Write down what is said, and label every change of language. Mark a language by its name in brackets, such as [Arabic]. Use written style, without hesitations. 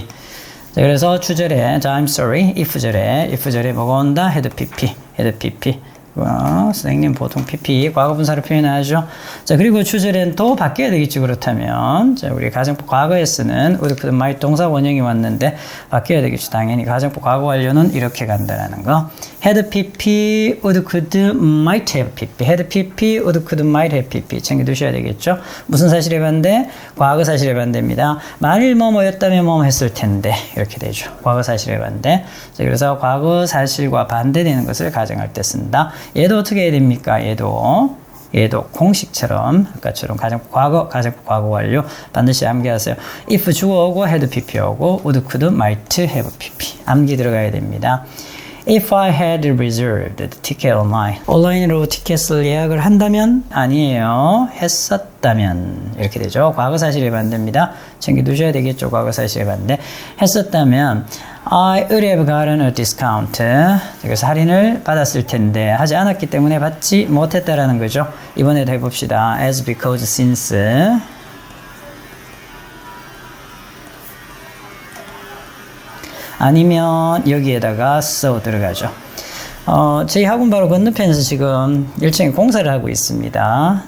[Korean] 자, 그래서 주절에 자, [English] I'm sorry. [Korean] if절에 뭐가 온다? 헤드 PP. 헤드 PP. 선생님 보통 PP 과거분사로 표현하죠. 자, 그리고 주절엔 또 바뀌어야 되겠죠. 그렇다면 자, 우리 가정법 과거에 쓰는 would, could, might 동사 원형이 왔는데 바뀌어야 되겠죠. 당연히 가정법 과거 완료는 이렇게 간다라는 거. [English] had PP, would, could, might have PP. had PP, would, could, might have PP. [Korean] 챙겨두셔야 되겠죠. 무슨 사실의 반대? 과거 사실의 반대입니다. 만일 뭐뭐였다면 뭐뭐 했을 텐데 이렇게 되죠. 과거 사실의 반대. 자, 그래서 과거 사실과 반대되는 것을 가정할 때 쓴다. 얘도 어떻게 해야 됩니까? 얘도 공식처럼 아까처럼 가정법 과거 완료 반드시 암기하세요. if 주어오고 had PP 오고 would, could, might have PP 암기 들어가야 됩니다. [English] If I had reserved the ticket online. [Korean] 온라인으로 티켓을 예약을 한다면? 아니에요. 했었다면. 이렇게 되죠. 과거 사실의 반대입니다. 챙겨두셔야 되겠죠. 과거 사실의 반대. 했었다면 [English] I would have gotten a discount. [Korean] 그래서 할인을 받았을 텐데 하지 않았기 때문에 받지 못했다라는 거죠. 이번에도 해봅시다. [English] As, because, since. [Korean] 아니면 여기에다가 so 들어가죠. 저희 학원 바로 건너편에서 지금 1층에 공사를 하고 있습니다.